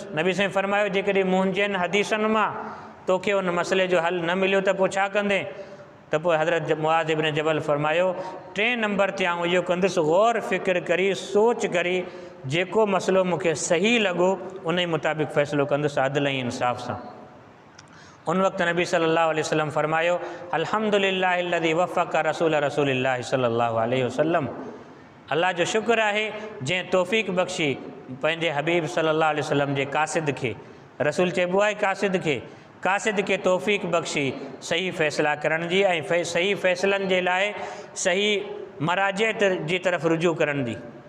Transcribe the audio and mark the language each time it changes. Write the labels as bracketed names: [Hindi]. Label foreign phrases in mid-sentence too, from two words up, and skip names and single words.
[Sindhi] नबी साईं फरमायो जेकॾहिं मुंहिंजनि हदीसनि मां तोखे उन मसइले जो हल न मिलियो त पोइ छा कंदे? त पोइ हज़रत मुआज़ इब्न जबल फरमायो 3 नंबर ते आउं इहो कंदुसि, गौर फ़िक्र करी सोच करी जेको मसइलो मूंखे सही लॻो उन जे मुताबिक़ फ़ैसिलो कंदुसि आदिल ऐं इंसाफ़ सां। उन वक़्तु नबी [Arabic] صلى الله عليه وسلم [Sindhi] फरमायो [Arabic] الحمد لله الذي وفق رسول رسول الله صلى الله عليه وسلم, [Sindhi] अल्लाह जो शुक्र आहे जंहिं तौफ़ीक़ बख़्शी पंहिंजे हबीब [Arabic] صلى الله عليه وسلم [Sindhi] जे कासिद खे, रसूल चइबो आहे कासिद खे तौफ़ीक़ बख़्शी सही फ़ैसिला करण जी ऐं सही फ़ैसिलनि जे लाइ सही मराजियत जी तरफ़ रुजू करण जी।